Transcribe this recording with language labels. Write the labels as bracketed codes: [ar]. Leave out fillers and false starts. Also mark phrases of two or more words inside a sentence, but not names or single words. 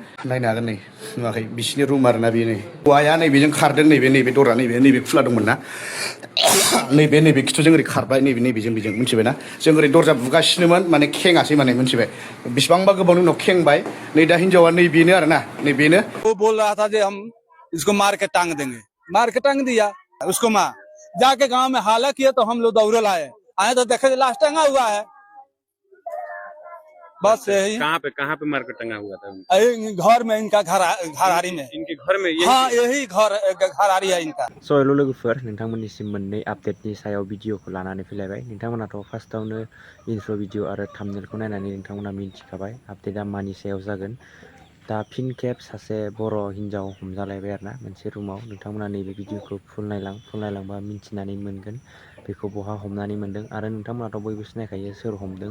[brx] नायनो हागोन नै नुवाखै बिसिनि रुम आरोना बेयो नै हौवाया नैबेजों खारदों नैबे दरा नैबे खुला दंमोन ना नैबे खिथुजों ओरै खारबाय नैबेजों बेजों मिथिबायना जों ओरै दरजा बुगासिनोमोन माने खेङासै माने मिथिबाय बेसेबांबा गोबावनि उनाव खेंबाय नै दा हिनजावा नैबेनो आरोना नैबेनो [hi] वो बोल रहा था कि हम इसको मार के टांग देंगे, मार के टांग दिया उसको। मार जाके गांव में हाला किया तो हम लोग दौड़े आए तो देखे लाश टंगा हुआ है। बस यही। कहाँ पे मार के टंगा हुआ था? घर में इनका घरारी में। इनके घर में? हाँ यही घरारी है इनका। [brx] हेलो लोगोफोर नोंथांमोननिसिम मोननै आपडेटनि सायाव भिडिअखौ लानानै फैलायबाय। नोंथांमोनाथ' फार्स्टआवनो [en] intro video [brx] आरो थाम्बनेलखौ नायनानै नोंथांमोना मिन्थिखाबाय आपडेटआ मानि सायाव जागोन। दा फिन खेब सासे बर' हिन्जाव हमजालायबाय आरोना मोनसे रुमाव। नोंथांमोना नैबे भिडिअखौ फुल नायलांबा मिन्थिनानै मोनगोन बेखौ बहा हमनानै मोनदों आरो नोंथांमोनाथ' बयबो सिनायखायो सोर हमदों।